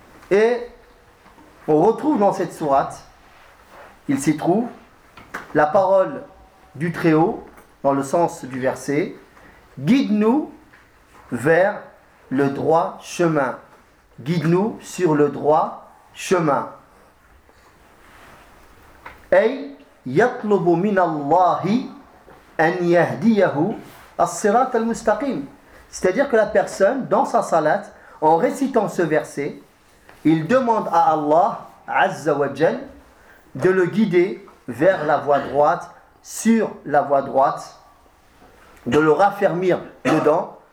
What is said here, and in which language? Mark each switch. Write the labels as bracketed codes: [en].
[fr] Et on retrouve dans cette sourate, il s'y trouve, la parole du Très-Haut, dans le sens du verset, guide-nous vers le droit chemin. Guide-nous sur le droit chemin. [ar] أي يطلب من الله أن يهديه الصراط المستقيم. [fr] C'est-à-dire que la personne, dans sa salat, en récitant ce verset, il demande à Allah, Azza wa Jal, de le guider vers la voie droite, sur la voie droite, de le raffermir dedans.